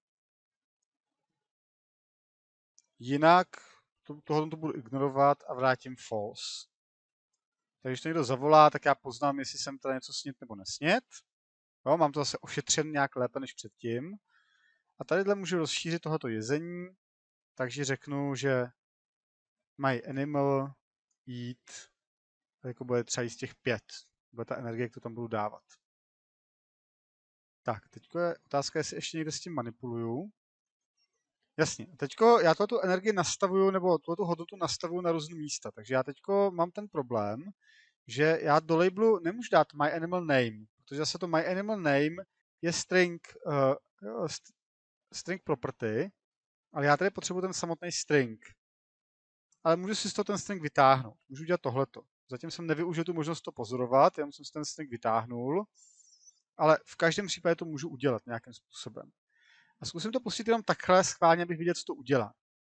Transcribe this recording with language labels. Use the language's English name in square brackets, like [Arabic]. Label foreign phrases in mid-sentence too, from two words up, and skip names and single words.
[Czech] Jinak tohle to budu ignorovat a vrátím false. Takže když to někdo zavolá, tak já poznám, jestli jsem teda něco snět nebo nesnět. Jo, mám to zase ošetřen nějak lépe než předtím. A tadyhle můžu rozšířit tohoto jezení, takže řeknu, že [English] my animal eat, [Czech] jako bude třeba jíst těch 5. Bude ta energie, kterou tam budu dávat. Tak, teď je otázka, jestli ještě někde s tím manipuluju. Jasně, teďko já tu energii nastavuju, nebo tu hodnotu nastavuju na různé místa, takže já teďko mám ten problém, že já do labelu nemůžu dát [English] my animal name, [Czech] protože zase to [English] my animal name [Czech] je string property, ale já tady potřebuji ten samotný string. Ale můžu si z toho ten string vytáhnout. Můžu dělat tohleto. Zatím jsem nevyužil tu možnost to pozorovat, jenom jsem si ten string vytáhnul, ale v každém případě to můžu udělat nějakým způsobem. A zkusím to pustit jenom takhle schválně, abych viděl, co to udělá.